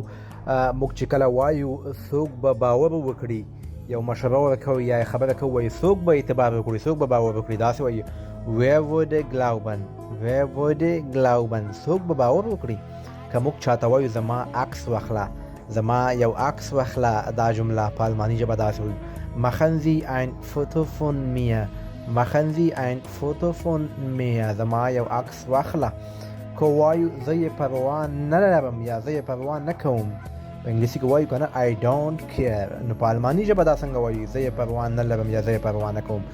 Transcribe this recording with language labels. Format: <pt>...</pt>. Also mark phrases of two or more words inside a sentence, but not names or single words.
<ps>موږ چې کله وایو څوک به باور وکړي، یو مشوره ورکوو یا خبره کوو، وایي څوک به اعتبار وکړي، څوک به باور وکړي. داسې وایي</ps> <de>wer würde glauben، wer würde glauben،</de> <ps>څوک به باور وکړي. که موږ چاته وایو زما عکس واخله، زما یو عکس واخله، دا جمله په الماني ژبه داسې وایو</ps> <de>machen Sie ein Foto von mir، machen Sie ein Foto von mir،</de> <ps>زما یو عکس واخله. که وایو زه یې پروا نه لرم یا زه یې پروا نه کوم، په انګلیسي کې وایو که نه</ps> <en>I don't care،</en> <ps>نو په الماني ژبه دا څنګه وایو زه یې پروا نه لرم یا زه یې پروا نه کوم.</ps>